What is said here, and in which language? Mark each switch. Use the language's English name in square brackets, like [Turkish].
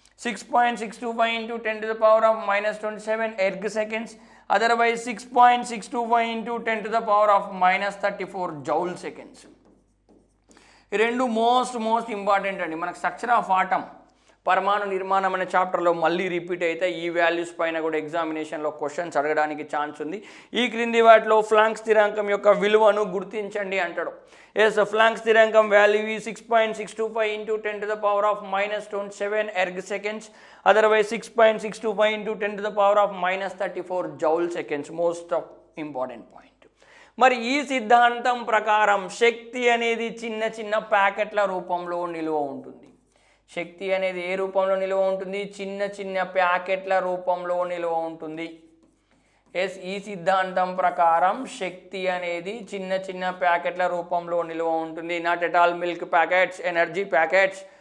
[English] 6.625 into 10 to the power of -27 erg seconds. Otherwise 6.625 into 10 to the power of -34 joule seconds. [Telugu] ఈ రెండు most important అండి. మనకు structure of atom, పరమాణు నిర్మాణం అనే చాప్టర్లో మళ్ళీ రిపీట్ అయితే ఈ వాల్యూస్ పైన కూడా ఎగ్జామినేషన్లో క్వశ్చన్స్ అడగడానికి ఛాన్స్ ఉంది. ఈ క్రింది వాటిలో ఫ్లాంక్ స్థిరాంకం యొక్క విలువను గుర్తించండి అంటాడు. [English] Yes, Planck స్థిరాంకం value ఈ 6.625 into 10 to the power of -27 erg seconds. Otherwise 6.625 into 10 to the power of -34 joule seconds. Most important point. [Telugu] మరి ఈ సిద్ధాంతం ప్రకారం శక్తి అనేది చిన్న ప్యాకెట్ల రూపంలో నిల్వ ఉంటుంది. శక్తి అనేది ఏ రూపంలో నిల్వ ఉంటుంది? చిన్న ప్యాకెట్ల రూపంలో నిల్వ ఉంటుంది. ఎస్, ఈ సిద్ధాంతం ప్రకారం శక్తి అనేది చిన్న ప్యాకెట్ల రూపంలో నిల్వ ఉంటుంది. [English] not at all milk packets, energy packets,